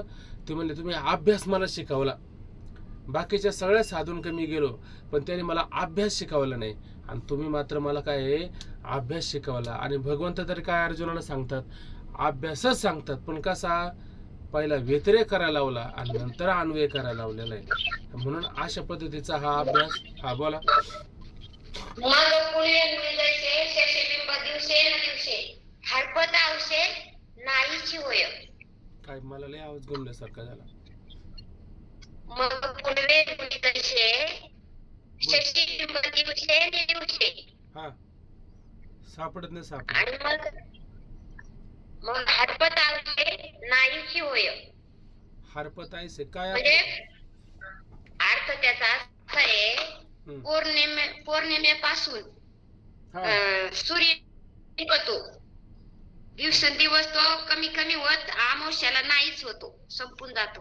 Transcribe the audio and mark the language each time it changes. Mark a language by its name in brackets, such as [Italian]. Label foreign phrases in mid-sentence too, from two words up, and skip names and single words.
[Marathi] ते म्हणले तुम्ही अभ्यास मला शिकवला. बाकीच्या सगळ्या साधूंकडे मी गेलो पण त्याने मला अभ्यास शिकवला नाही, आणि तुम्ही मात्र मला काय अभ्यास शिकवला. आणि भगवंत तरी काय अर्जुनाला सांगतात, अभ्यासच सांगतात, पण कसा पहिला व्यतिरेक करायला लावला आणि नंतर अन्वय करायला लावलेला आहे. म्हणून अशा पद्धतीचा हा अभ्यास. हा बोला. मग पुढे जैसे शशिबिंब दिवसे न दिवसे हरपत आवशे नाहीची होय. काय मला लय आवाज गुंगल्यासारखा झाला. मग पुढे जैसे शशिबिंब दिवसे न दिवसे. हा सापडत नाही सापडत. आणि मग हरपत आवशे नाहीची होय. हरपत आहे काय म्हणजे अर्थ त्याचा असा आहे, पौर्णिमेपासून सूर्य निघतो, दिवसेंदिवस तो कमी कमी होत अमावस्याला नाहीच होतो, संपून जातो.